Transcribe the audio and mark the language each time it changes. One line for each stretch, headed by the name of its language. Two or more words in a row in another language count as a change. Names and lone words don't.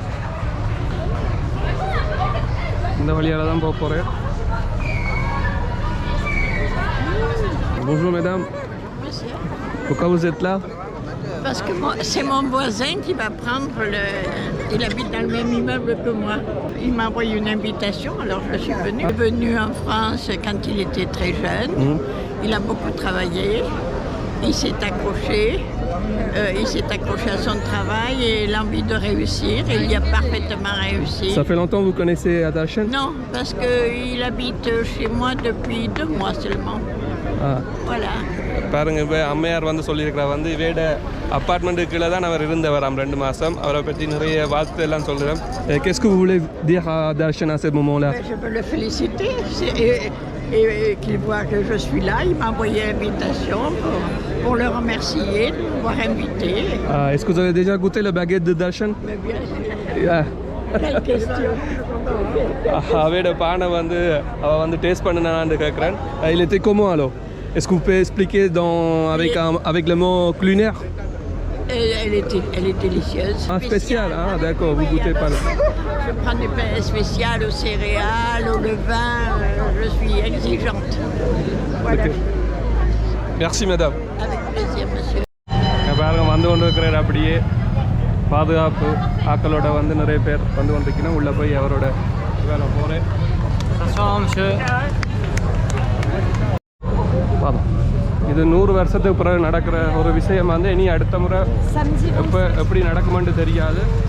Tamil: இந்த வழியால தான் போக போகிறேன்.
French: Bonjour mesdames. Pourquoi vous êtes là? Parce que c'est mon voisin qui va prendre le... Il habite dans le même immeuble que moi. Il m'a envoyé une invitation, alors je suis venue. Il est venu en France quand il était très jeune. Il a beaucoup travaillé. Il s'est accroché. Il s'est accroché à son travail et l'envie de réussir. Et il y a parfaitement réussi. Ça fait longtemps que vous connaissez Darshan? Non, parce qu'il habite chez moi depuis 2 mois seulement. Voilà.
Tamil: பாருங்க, இப்போ அம்மையார் வந்து சொல்லியிருக்கிறா வந்து இவையோட அப்பார்ட்மெண்ட்டு கீழே தான் அவர் இருந்தவர் 2 மாதம். அவரை பற்றி நிறைய வாழ்த்து எல்லாம் சொல்கிறேன்.
French: Qu'est-ce que vous voulez dire à Darshan à ce moment-là? Je peux le féliciter et qu'il voit que je suis là. Il m'a envoyé l'invitation pour le remercier de m'avoir invité. Est-ce que vous avez déjà goûté le baguette de Darshan? Mais bien sûr. Quelle question.
Tamil: அவையோட பானை வந்து அவள் வந்து டேஸ்ட் பண்ணனான்னு கேட்குறேன்.
French: Il était comment alors? Est-ce que vous pouvez expliquer avec le mot culinaire? Elle est délicieuse. Ah, spécial, ah d'accord, vous goûtez pas. Je prends des pains spéciales aux céréales, au levain, je suis exigeante. Voilà. Okay. Merci madame. Avec plaisir, monsieur.
Tamil: பாருங்க, வந்து கொண்டு இருக்கிறார். அப்படியே பாதுகாப்பு ஆக்களோட வந்து நிறைய பேர் வந்து கொண்டிருக்கணும். உள்ளே போய் அவரோட வேலை போகிறேன். இது 100 வருஷத்துக்கு பிறகு நடக்கிற ஒரு விஷயம் வந்து இனி அடுத்த முறை எப்படி நடக்குமென்று தெரியாது.